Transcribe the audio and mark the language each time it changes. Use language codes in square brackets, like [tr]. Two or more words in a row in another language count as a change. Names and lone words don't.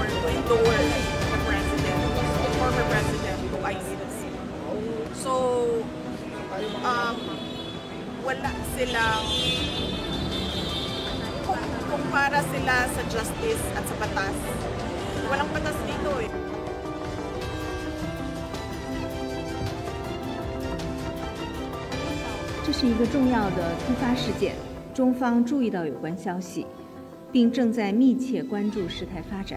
[en] to endorse the president, the former president to ICC. [tl] So, wala silang, kung para sila sa justice at sa batas, walang batas dito eh. [zh] 这是一个重要的突发事件，中方注意到有关消息，并正在密切关注事态发展。